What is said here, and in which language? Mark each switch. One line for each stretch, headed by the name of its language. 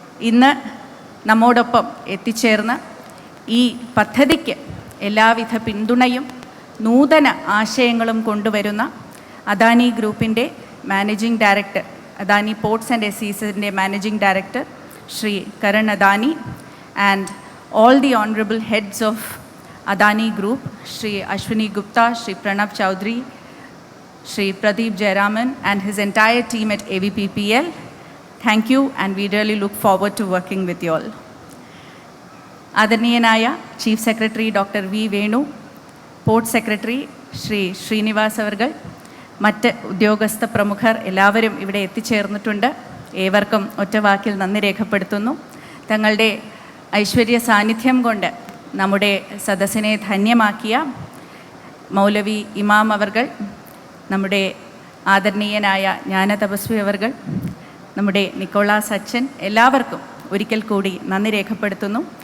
Malayalam: ഇന്ന് നമ്മോടൊപ്പം എത്തിച്ചേർന്ന് ഈ പദ്ധതിക്ക് എല്ലാവിധ പിന്തുണയും നൂതന ആശയങ്ങളും കൊണ്ടുവരുന്ന അദാനി ഗ്രൂപ്പിൻ്റെ managing director, Adani ports and എസീസിൻ്റെ managing director Shri Karan Adani and
English: all the honorable heads of Adani Group, Shri Ashwini Gupta, Shri Pranav Chaudhary, Shri Pradeep Jayaraman and his entire team at AVPPL. Thank you and we really look forward to working with you all.
Malayalam: ആദരണീയനായ chief secretary doctor V Venu, port secretary Shri Srinivas അവർകൾ, മറ്റ് ഉദ്യോഗസ്ഥ പ്രമുഖർ എല്ലാവരും ഇവിടെ എത്തിച്ചേർന്നിട്ടുണ്ട്. ഏവർക്കും ഒറ്റവാക്കിൽ നന്ദി രേഖപ്പെടുത്തുന്നു. തങ്ങളുടെ ഐശ്വര്യ സാന്നിധ്യം കൊണ്ട് നമ്മുടെ സദസ്സിനെ ധന്യമാക്കിയ മൗലവി ഇമാം അവർകൾ, നമ്മുടെ ആദരണീയനായ ജ്ഞാനതപസ്വി അവർകൾ, നമ്മുടെ നിക്കോളാസ് അച്ഛൻ, എല്ലാവർക്കും ഒരിക്കൽ കൂടി നന്ദി രേഖപ്പെടുത്തുന്നു.